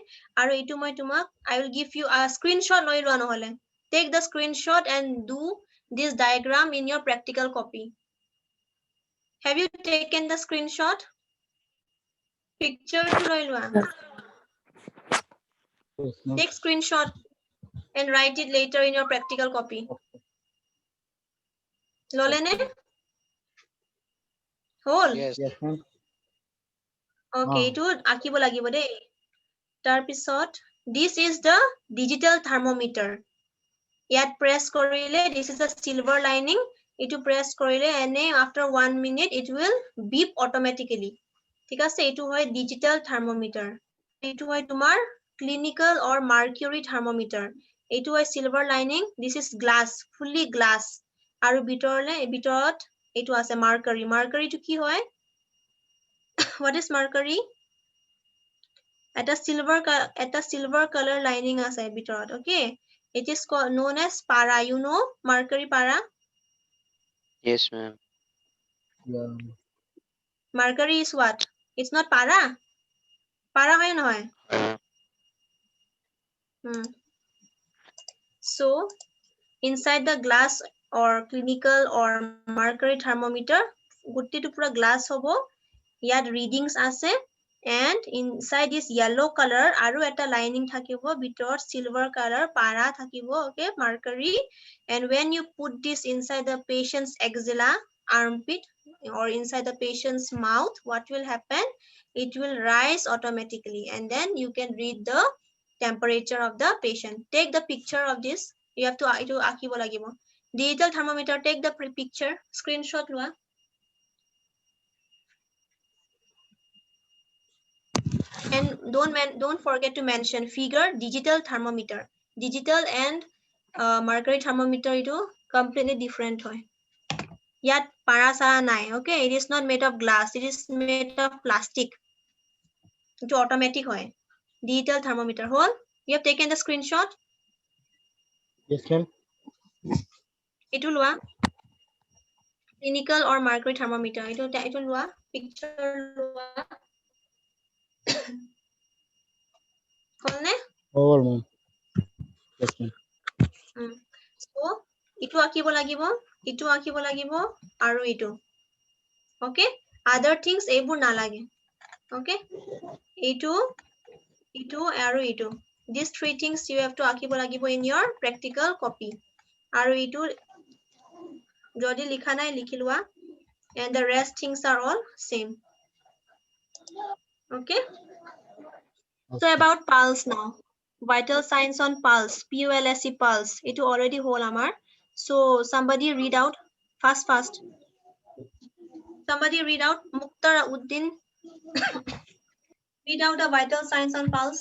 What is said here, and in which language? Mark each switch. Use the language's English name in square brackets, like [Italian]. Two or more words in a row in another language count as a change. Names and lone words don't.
[Assamese] Aru itu moi tumak [English] I will give you a screenshot [Assamese] loi lua nohole. [English] Take the screenshot and do this diagram in your practical copy. Have you taken the screenshot? [Assamese] Picture to loi lua. [English] Yes, ma'am. Take screenshot and write it later in your practical copy. [Assamese] Lolene? Whole? [English] Yes, ma'am. [Assamese] Okay, itu akibo lagibo de. Tarpisot, [English] this is the digital thermometer. [Assamese] Yet press korile, [English] this is a silver lining. [Assamese] Itu press korile [English] and after 1 minute it will beep automatically. [Assamese] Thik ase, itu hoy [English] digital thermometer. [Assamese] Itu hoy tumar [English] clinical or mercury thermometer. [Assamese] Itu hoy [English] silver lining. This is glass, fully glass. [Assamese] Aru bitorot itu ase mercury. Mercury tu ki hoy? [English] What is mercury? [Assamese] At a [English] silver color lining [Assamese] ase bitorot. [English] Okay. It is called known as para. You know mercury para? Yes, ma'am. Yeah. Mercury is what? It's not para. [Assamese] Para hoy no hoy. [English] So inside the glass or clinical or mercury thermometer, [Assamese] gutti tu pura glass hobo. Yat readings ase. [English] And inside this yellow color, [Assamese] aru eta lining thakibo, bitor [English] silver color, [Assamese] para thakibo, [English] okay, mercury. And when you put this inside the patient's axilla, armpit, or inside the patient's mouth, what will happen? It will rise automatically. And then you can read the temperature of the patient. Take the picture of this. You have to [Assamese] akibo lagibo. [English] Digital thermometer, take the picture, screenshot lua. And don't forget to mention figure digital thermometer. Digital and mercury thermometer itu completely different hoy. [Assamese] Yat para sara nai. [English] Okay, it is not made of glass. It is made of plastic. Itu automatic hoy. Digital thermometer. Whole. You have taken the screenshot. Yes, ma'am. [Assamese] Itu lua. [English] Clinical or mercury thermometer. [Assamese] Itu lua. Picture lua. Whole ne? [English] Over, ma'am. Yes, ma'am. [Assamese] So ইটো আঁকিব লাগিব, ইটো আঁকিব লাগিব আৰু ইটো। ওকে, [English] other things [Assamese] এইবোৰ নালাগে। ওকে, ইটো, ইটো আৰু ইটো। [English] These three things you have to [Assamese] আঁকিব লাগিব [English] in your practical copy। [Assamese] আৰু ইটো যদি লিখা নাই লিখি লোৱা। [English] And the rest things are all same। Okay, so about pulse now, vital signs on pulse, pulse pulse, it already whole amar, so somebody read out fast somebody read out Mukhtar Uddin read out the vital signs on pulse.